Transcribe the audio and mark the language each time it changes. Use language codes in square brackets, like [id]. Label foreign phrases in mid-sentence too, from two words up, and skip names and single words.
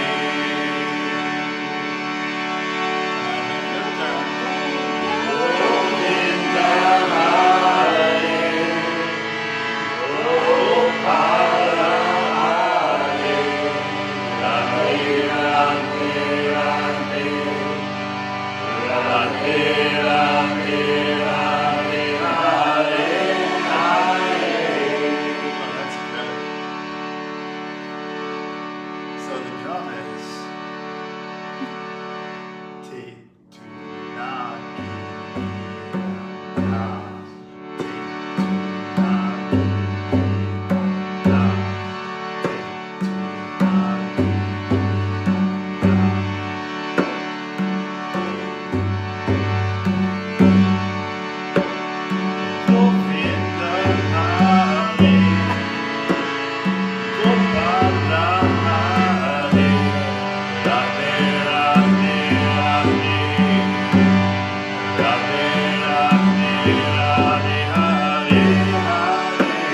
[sa] Govinda Hare, Gopala Hare, Radhe Radhe Radhe, Radhe Radhe Radhe Hare Hare. [en] Oh, that's good. So the drum is T to na na T to na na T to na [sa] Govinda Hare, Gopala Hare, Radhe Radhe Radhe, Radhe Radhe Radhe Hare Hare.